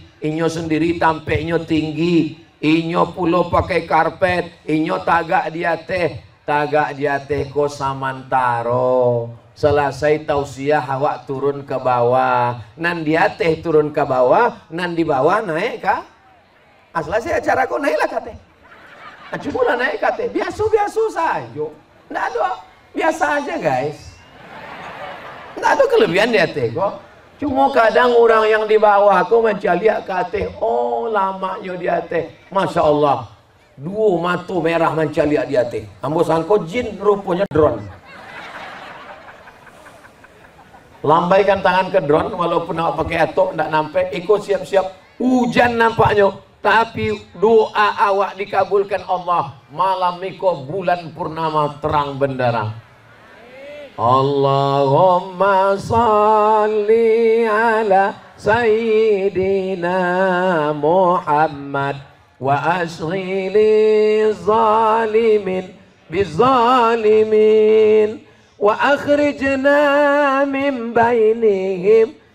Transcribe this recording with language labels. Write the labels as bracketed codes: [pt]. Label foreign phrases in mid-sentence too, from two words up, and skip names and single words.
[min] Inyo sendiri tampeknya tinggi, inyo pulo pakai karpet, inyo tagak dia teh. Tagak dia teh ko samantaro. Selesai tausiah awak turun ke bawah. Nan dia teh turun ke bawah, nan di bawah naik ka. Selesai acara ko naiklah ka teh. Cuma naik ka teh. [id] Biasa-biasa saja. Nggak ada. Biasa aja guys. [min] Nggak ada kelebihan dia teh kok. Cuma kadang orang yang di bawah ko mencari ka teh. Oh lamanya dia teh. [ar] ما شاء الله. [min] Dua mata merah mencari dia teh. Ambo sangko jin, rupanya drone. Lambaikan tangan ke drone, walaupun awak pakai atok ndak nampak. Ikut siap-siap hujan nampaknya, tapi doa awak dikabulkan Allah. Malam iko bulan purnama terang benderang. [ar] اللهم صل على سيدنا محمد واشغل الظالمين بالظالمين وأخرجنا من بينهم